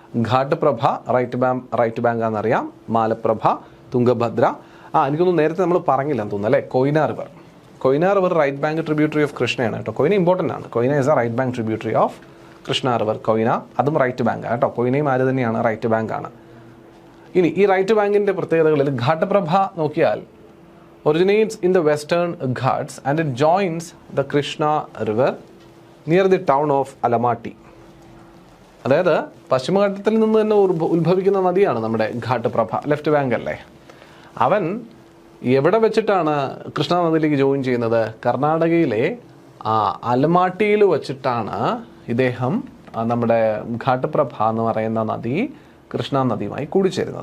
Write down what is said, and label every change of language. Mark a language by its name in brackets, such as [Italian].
[Malayalam] ഘാട്ട്പ്രഭ right bank ആണെന്നറിയാം, Malaprabha, Tungabhadra. എനിക്കൊന്നും നേരത്തെ നമ്മൾ പറഞ്ഞില്ലെന്ന് തോന്നുന്നു അല്ലേ? Koyna river right bank tributary of കൃഷ്ണയാണ് കേട്ടോ. കൊയ്ന ഇമ്പോർട്ടൻ്റ് ആണ്. [English] Koyna is a right bank tributary of Krishna river. [Malayalam] Koyna അതും റൈറ്റ് ബാങ്ക് കേട്ടോ. കൊയ്നയും ആര് തന്നെയാണ്, റൈറ്റ് ബാങ്ക് ആണ്. ഇനി ഈ റൈറ്റ് ബാങ്കിൻ്റെ പ്രത്യേകതകളിൽ ഘാട്ട്പ്രഭ നോക്കിയാൽ [English] originates in the western Ghats and it joins the Krishna river near the town of Alamati. [Malayalam] അതായത് പശ്ചിമഘട്ടത്തിൽ നിന്ന് തന്നെ ഉത്ഭവിക്കുന്ന നദിയാണ് നമ്മുടെ ഘാട്ട്പ്രഭ. ലെഫ്റ്റ് ബാങ്ക് അല്ലേ? അവൻ എവിടെ വെച്ചിട്ടാണ് കൃഷ്ണ നദിയിലേക്ക് ജോയിൻ ചെയ്യുന്നത്? കർണാടകയിലെ അലമാട്ടിയിൽ വച്ചിട്ടാണ് ഇദ്ദേഹം നമ്മുടെ ഘാട്ട്പ്രഭ എന്ന് പറയുന്ന നദി കൃഷ്ണ നദിയുമായി കൂടിച്ചേരുന്നത്.